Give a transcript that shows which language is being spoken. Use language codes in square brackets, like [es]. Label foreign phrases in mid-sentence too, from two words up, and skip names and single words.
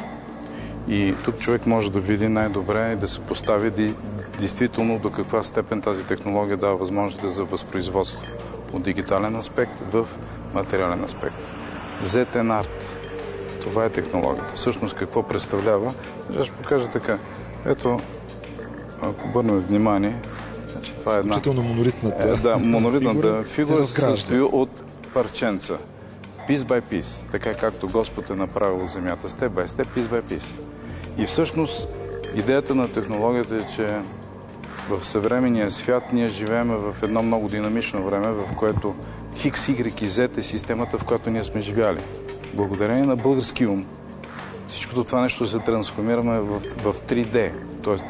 [bg] И тук човек може да види най-добре и да се постави действително до каква степен тази технология дава възможности за възпроизводство от дигитален аспект в материален аспект. ZN Art. Това е технологията. Всъщност какво представлява? Ще покажа така. Ето, ако обърнем внимание, значи това е една... Изключително монолитната монолитната фигура се състои от парченца. [en] Piece by piece, [bg] така както Господ е направил земята, [en] step by step, piece by piece. [bg] И всъщност идеята на технологията е, че в съвременния свят ние живеем в едно много динамично време, в което X, Y и Z е системата, в която ние сме живяли. Благодарение на български ум, всичкото това нещо се трансформираме в 3D, т.е.